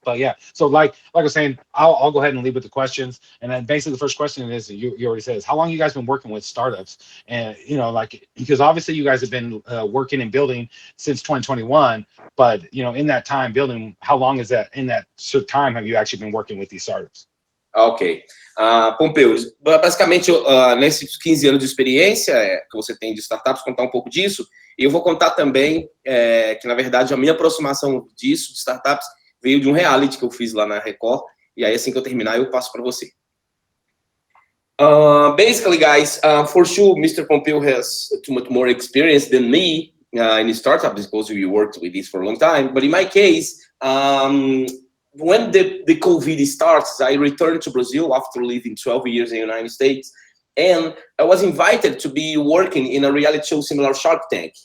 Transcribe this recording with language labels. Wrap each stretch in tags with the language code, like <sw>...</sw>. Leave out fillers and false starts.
<en>But yeah, so like I was saying, I'll go ahead and lead with the questions. And then basically the first question is, you already said, is how long you guys been working with startups? And, because obviously you guys have been working and building since 2021, but, in that time building, how long is that, in that time have you actually been working with these startups? Ok.</en> <pt>Pompeu, basicamente, nesses 15 anos de experiência que você tem de startups, contar um pouco disso, e eu vou contar também que, na verdade, a minha aproximação disso, de startups, veio de um reality que eu fiz lá na Record, e aí, assim que eu terminar, eu passo para você.</pt> <en>Basically, guys, for sure, Mr. Pompeu has too much more experience than me in startups, because we worked with this for a long time, but in my case, when the COVID starts, I returned to Brazil after living 12 years in the United States, and I was invited to be working in a reality show similar to Shark Tank.</en>